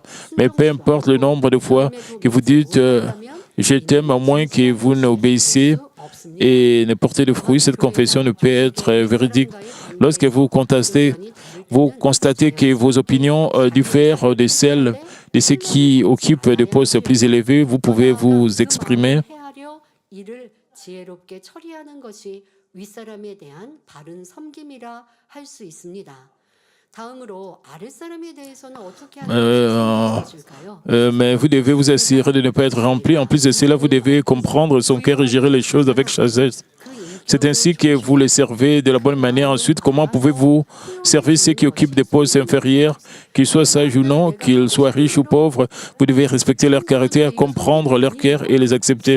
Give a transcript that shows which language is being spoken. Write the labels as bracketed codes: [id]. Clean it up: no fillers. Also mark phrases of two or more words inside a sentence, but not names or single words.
[fr] Mais peu importe le nombre de fois que vous dites « je t'aime », à moins que vous n'obéissiez et ne portez de fruits, cette confession ne peut être véridique. Lorsque vous constatez que vos opinions diffèrent de celles de ceux qui occupent des postes plus élevés, vous pouvez vous exprimer. [ko] 회하려 이를 지혜롭게 처리하는 것이 윗사람에 대한 바른 섬김이라 할 수 있습니다. 다음으로 아랫사람에 대해서는 어떻게 하는 것이 좋을까요? [fr] Mais vous devez vous assurer de ne pas être rempli. En plus de cela, vous devez comprendre son cœur et gérer les choses avec sagesse. C'est ainsi que vous les servez de la bonne manière. Ensuite, comment pouvez-vous servir ceux qui occupent des postes inférieurs, qu'ils soient sages ou non, qu'ils soient riches ou pauvres? Vous devez respecter leur caractère, comprendre leur cœur et les accepter.